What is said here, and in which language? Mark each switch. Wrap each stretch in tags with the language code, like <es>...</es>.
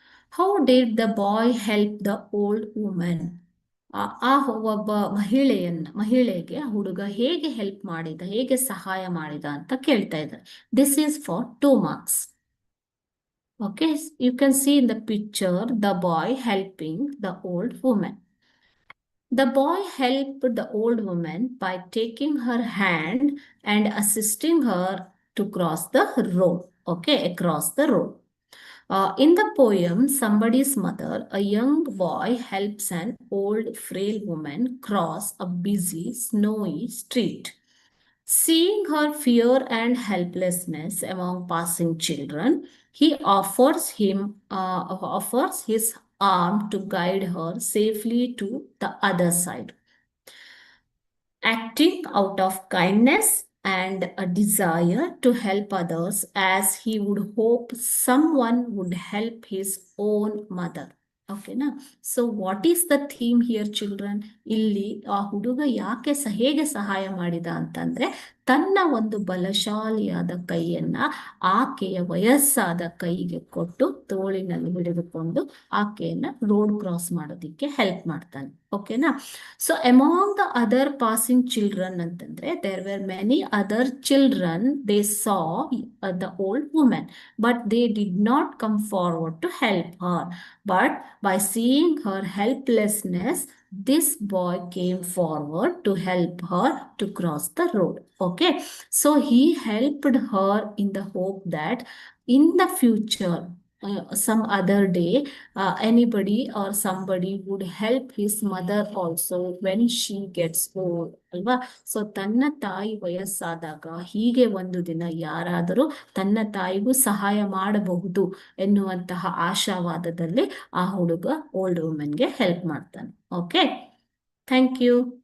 <en>How did the boy help the old woman?</en> <kn>ಒಬ್ಬ ಮಹಿಳೆಗೆ ಆ ಹುಡುಗ ಹೇಗೆ ಹೆಲ್ಪ್ ಮಾಡಿದ, ಹೇಗೆ ಸಹಾಯ ಮಾಡಿದ ಅಂತ ಕೇಳ್ತಾ ಇದ್ದಾರೆ.</kn> <en>This is for 2 marks. Okay, you can see in the picture the boy helping the old woman. The boy helped the old woman by taking her hand and assisting her to cross the road. Okay, across the road. In the poem, Somebody's Mother, a young boy helps an old frail woman cross a busy, snowy street. Seeing her fear and helplessness among passing children, he offers his arm to guide her safely to the other side. Acting out of kindness and a desire to help others, as he would hope someone would help his own mother. ಓಕೆನಾ? So what is the theme here children?</en> <kn>ಇಲ್ಲಿ ಆ ಹುಡುಗ ಯಾಕೆ ಹೇಗೆ ಸಹಾಯ ಮಾಡಿದ ಅಂತಂದ್ರೆ, ತನ್ನ ಒಂದು ಬಲಶಾಲಿಯಾದ ಕೈಯನ್ನ ಆಕೆಯ ವಯಸ್ಸಾದ ಕೈಗೆ ಕೊಟ್ಟು ತೋಳಿನಲ್ಲಿ ಹಿಡಿದುಕೊಂಡು ಆಕೆಯನ್ನ ರೋಡ್ ಕ್ರಾಸ್ ಮಾಡೋದಿಕ್ಕೆ ಹೆಲ್ಪ್ ಮಾಡ್ತಾನೆ. ಓಕೆನಾ?</kn> <en>So among the other passing children ಅಂತಂದ್ರೆ, there were many other children, they saw the old women, but they did not come forward to help her. But by seeing her helplessness, this boy came forward to help her to cross the road. Okay, so he helped her in the hope that in the future, some other day, anybody or somebody would help his mother also when she gets old.</en> <kn>ಅಲ್ವಾ? So ತನ್ನ ತಾಯಿ ವಯಸ್ಸಾದಾಗ ಹೀಗೆ ಒಂದು ದಿನ ಯಾರಾದರೂ ತನ್ನ ತಾಯಿಗೂ ಸಹಾಯ ಮಾಡಬಹುದು ಎನ್ನುವಂತಹ ಆಶಾವಾದದಲ್ಲಿ ಆ ಹುಡುಗ ಓಲ್ಡ್ ವುಮೆನ್ಗೆ ಹೆಲ್ಪ್ ಮಾಡ್ತಾನೆ. Okay, thank you.</kn>